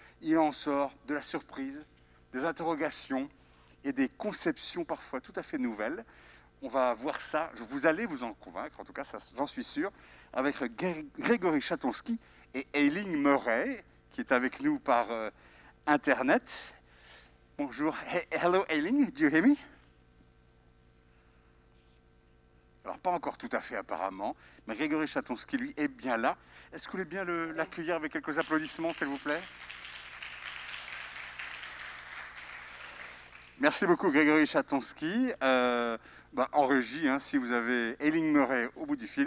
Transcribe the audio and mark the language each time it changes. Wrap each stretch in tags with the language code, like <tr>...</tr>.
<fr>Il en sort de la surprise, des interrogations et des conceptions parfois tout à fait nouvelles. On va voir ça, vous allez vous en convaincre, en tout cas, j'en suis sûr, avec Grégory Chatonsky et Eiling Murray, qui est avec nous par Internet. Bonjour,</fr> <en>hello Eiling, do you hear me?</en> <fr>Alors, pas encore tout à fait apparemment, mais Grégory Chatonsky, lui, est bien là. Est-ce que vous voulez bien l'accueillir avec quelques applaudissements, s'il vous plaît? Merci beaucoup, Grégory Chatonsky. En régie, hein, si vous avez Eiling Murray au bout du fil.</fr>